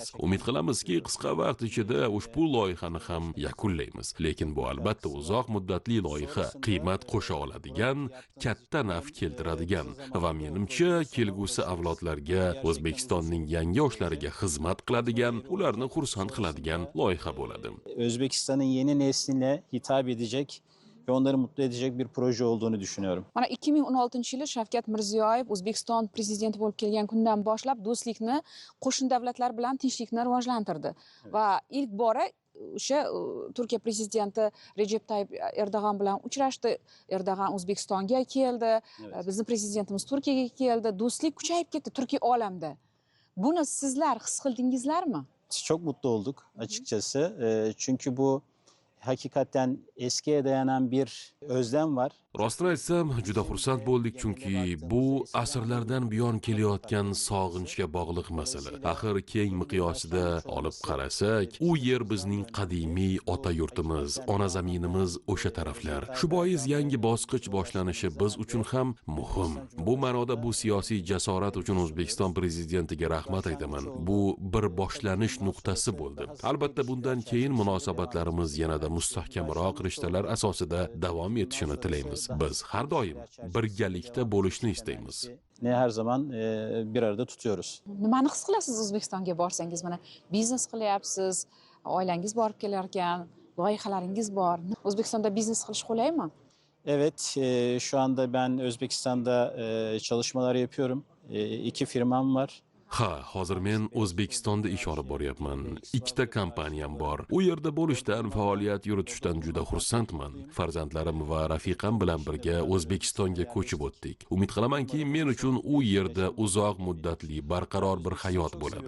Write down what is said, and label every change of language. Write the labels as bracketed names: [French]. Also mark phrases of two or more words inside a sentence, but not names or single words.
[Uzbek] Umid qilamizki, qisqa vaqt ichida ushbu loyihani ham yakunlaymiz. Lekin bu albatta uzoq muddatli loyiha, qiymat qo'sha oladigan, katta naf keltiradigan va menimcha kelgusi avlodlarga, O'zbekistonning yangi yoshlariga xizmat qiladigan, ularni xursand qiladigan loyiha bo'ladi. [Turkish] Özbekistan'ın yeni nesline hitap edecek ve onları mutlu edecek bir proje olduğunu düşünüyorum. [Uzbek] Mana 2016-yili Shavkat Mirziyoyev O'zbekiston prezidenti bo'lib kelgan kundan boshlab do'stlikni, qo'shni davlatlar bilan tinchlikni rivojlantirdi. Va ilk bora o'sha Turkiya prezidenti Recep Tayyip Erdo'g'an bilan uchrashdi. Erdo'g'an O'zbekistonga keldi, bizning prezidentimiz Turkiyaga keldi. Do'stlik kuchayib ketdi Turkiya olamda. Buni sizlar his qildingizlarmi? [Turkish] Çok mutlu olduk açıkçası. Çünkü bu hakikaten eskiye dayanan bir özlem var. [Uzbek] Rostini aytsam, juda xursand bo'ldik, chunki bu asrlardan buyon kelayotgan sog'inchga bog'liq masala. Axir keng miqyosida olib qarasak, u yer bizning qadimiy ota yurtimiz, ona zaminimiz o'sha taraflar. Shu bois yangi bosqich boshlanishi biz uchun ham muhim. Bu ma'noda bu siyosiy jasorat uchun O'zbekiston prezidentiga rahmat aytaman. Bu bir boshlanish nuqtasi bo'ldi. Albatta bundan keyin munosabatlarimiz yanada mustahkamroq rishtalar asosida davom etishini tilaymiz. Biz har doim birgalikda bo'lishni istaymiz. [Turkish] Ne her zaman bir arada tutuyoruz. [Uzbek] Nimani his qilasiz O'zbekistonga borsangiz? Mana biznes qilyapsiz, oilangiz borib kelar ekan, loyihalaringiz bor. O'zbekistonda biznes qilish qulaymi? [Turkish] Evet, şu anda ben Özbekistan'da çalışmalar yapıyorum. 2 firmam var. [Uzbek] Ha, hozir men O'zbekistonda ish olib boryapman. 2 ta kompaniyam bor. U yerda bo'lishdan, faoliyat yuritishdan juda xursandman. Farzandlarim va rafiqam bilan birga O'zbekistonga ko'chib o'tdik. Umid qilamanki, men uchun u yerda uzoq muddatli, barqaror bir hayot bo'ladi.